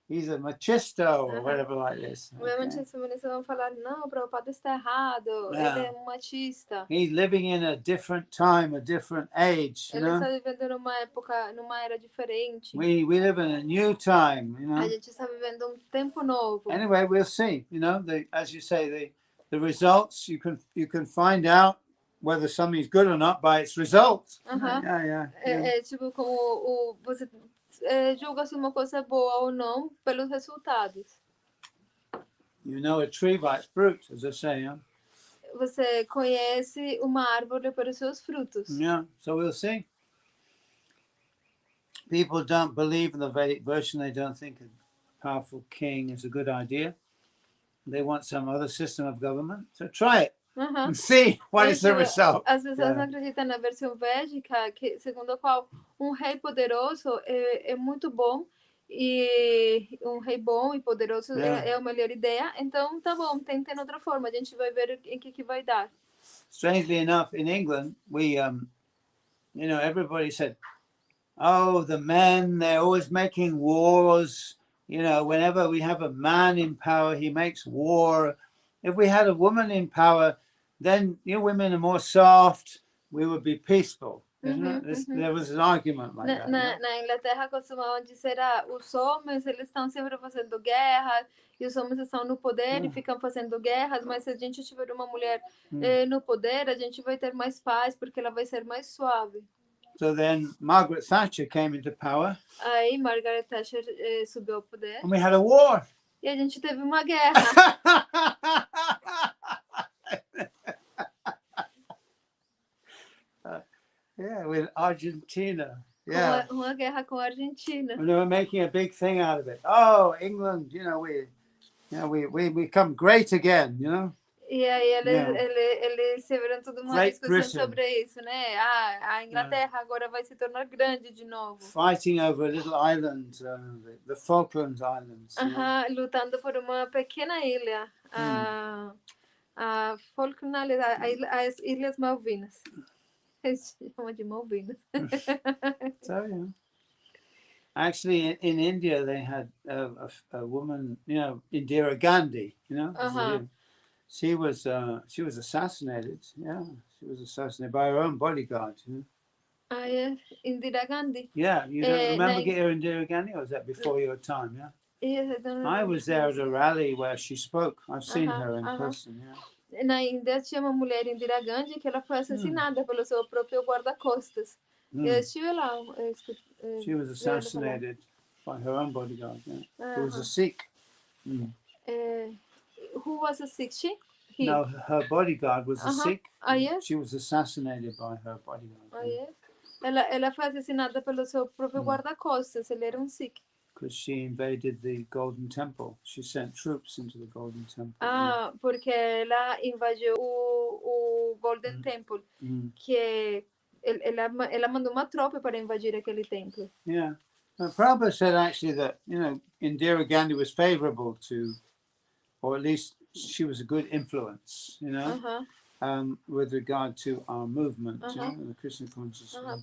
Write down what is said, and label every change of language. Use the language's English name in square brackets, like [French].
[English] He's a machisto or whatever like this. [Portuguese] Obviamente as feministas vão falar, não, o Prabhupada está errado, ele é machista. [English] He's living in a different time, a different age. [Portuguese] Ele está vivendo numa época, numa era diferente. [English] We live in a new time, [Portuguese] A gente está vivendo tempo novo. [English] Anyway, we'll see. As you say, the results you can find out whether something's good or not by its results. Yeah. [Portuguese] É tipo como você julga se uma coisa é boa ou não pelos resultados. [English] You know a tree by its fruit, as I say. [Portuguese] Você conhece uma árvore pelos seus frutos. [English] Yeah, so we'll see. People don't believe in the Vedic version. They don't think a powerful king is a good idea. They want some other system of government. So try it and see what is the result. [Portuguese] As pessoas não acreditam na versão védica, segundo a qual rei poderoso é muito bom e rei bom e poderoso é a melhor ideia. Então, tá bom, tentem outra forma. A gente vai ver em que vai dar. [English] Strangely enough, in England, we, everybody said, oh, the men, they're always making wars. Whenever we have a man in power, he makes war. If we had a woman in power, then women are more soft. We would be peaceful. There was an argument like that. [Portuguese] Na Inglaterra costumavam dizer, os homens eles estão sempre fazendo guerra e os homens estão no poder e ficam fazendo guerras, mas se a gente tiver uma mulher no poder, a gente vai ter mais paz porque ela vai ser mais suave. [English] So then Margaret Thatcher came into power. [Portuguese] Aí Margaret Thatcher subiu ao poder. [English] And we had a war. [Portuguese] E a gente teve uma guerra. [English] Yeah, with Argentina. Yeah. [Portuguese] Uma guerra com a Argentina. [English] And they were making a big thing out of it. Oh, England, we become great again, [Portuguese] E aí eles se viram toda uma discussão sobre isso, né? A Inglaterra agora vai se tornar grande de novo. [English] Fighting over a little island, the Falklands Islands. [Portuguese] Lutando por uma pequena ilha, a Falkland, as Ilhas Malvinas. Eles chamam de Malvinas. [English] So, actually, in India, they had a woman, Indira Gandhi, She was assassinated. Yeah, she was assassinated by her own bodyguard. Indira Gandhi. Yeah, you don't remember Indira Gandhi, or was that before your time? Yeah. Yes, I don't I was there at a rally where she spoke. I've seen her in person. Yeah. [Portuguese] Na Índia tinha uma mulher, Indira Gandhi, que ela foi assassinada pelo seu próprio guarda-costas. Eu estive lá. [English] She was assassinated by her own bodyguard. Yeah. It was a Sikh. Who was a Sikh? He? No, her bodyguard was a Sikh. Yes? She was assassinated by her bodyguard. Yes? [Portuguese] Ela foi assassinada pelo seu próprio guarda-costas. Ele era Sikh. [English] Because she invaded the Golden Temple. She sent troops into the Golden Temple. [Portuguese] Porque ela invadiu o Golden Temple. Que ela mandou uma tropa para invadir aquele templo. [English] Yeah. Prabhupada said actually that, Indira Gandhi was favorable to, or at least she was a good influence, with regard to our movement, the Krishna consciousness.